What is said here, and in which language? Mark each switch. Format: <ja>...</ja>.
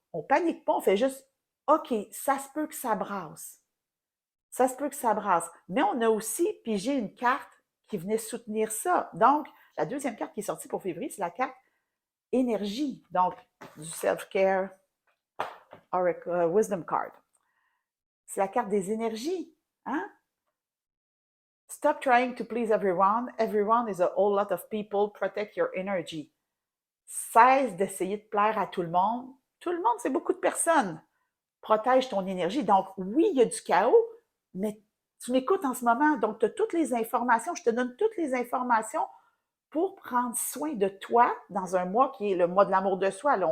<fr>On ne panique pas, on fait juste, OK, ça se peut que ça brasse. Ça se peut que ça brasse. Mais on a aussi pigé une carte qui venait soutenir ça. Donc, la deuxième carte qui est sortie pour février, c'est la carte énergie, donc du self-care Oracle Wisdom Card. C'est la carte des énergies. Hein?</fr> <en>Stop trying to please everyone. Everyone is a whole lot of people. Protect your energy.</en> <fr>Cesse d'essayer de plaire à tout le monde. Tout le monde, c'est beaucoup de personnes. Protège ton énergie. Donc, oui, il y a du chaos, mais tu m'écoutes en ce moment. Donc, tu as toutes les informations. Je te donne toutes les informations pour prendre soin de toi dans un mois qui est le mois de l'amour de soi.</fr>